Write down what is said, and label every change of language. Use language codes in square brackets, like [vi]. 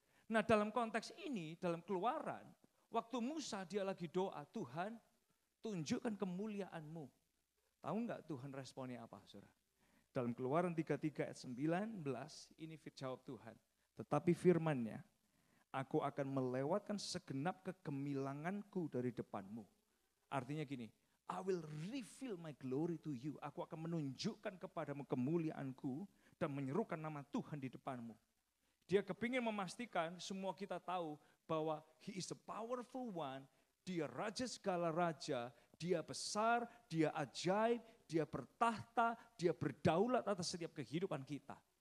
[id] Nah dalam konteks ini, dalam Keluaran, waktu Musa dia lagi doa, Tuhan tunjukkan kemuliaan-Mu. Tahu enggak Tuhan responnya apa saudara? Dalam Keluaran 33 ayat 19, ini jawab Tuhan. Tetapi firman-Nya, aku akan melewatkan segenap kegemilanganku dari depan-Mu. Artinya gini, [en] I will reveal my glory to you. [id] Aku akan menunjukkan kepadamu kemuliaanku dan menyerukan nama Tuhan di depan-Mu. Dia kepingin memastikan semua kita tahu bahwa [en] He is the powerful one, [id] Dia Raja segala raja, Dia besar, Dia ajaib, Dia bertahta, Dia berdaulat atas setiap kehidupan kita.